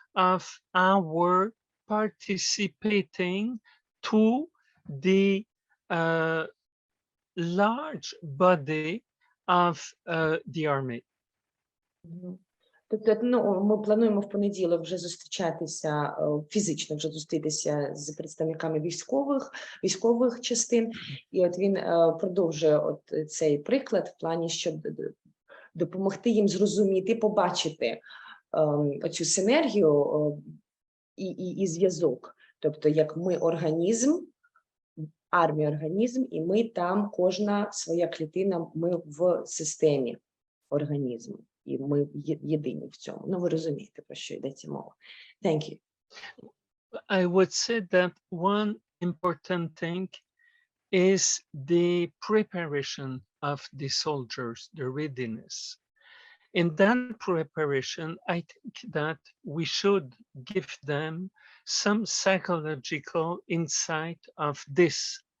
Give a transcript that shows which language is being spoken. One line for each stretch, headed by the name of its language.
English: of our participating to the large body of the army.
Ukrainian: Тобто, ну, ми плануємо в понеділок вже зустрічатися, фізично вже зустрітися з представниками військових частин. І от він продовжує от цей приклад в плані, щоб допомогти їм зрозуміти, побачити оцю синергію і зв'язок. Тобто, як ми організм, армія організм, і ми там, кожна своя клітина, ми в системі організму. І ми єдині в цьому. Ну, ви розумієте, про що йдеться мова.
English: Thank you. I would say that one important thing is the preparation of the soldiers, the readiness. In that preparation, I think that we should give them some psychological insight of this.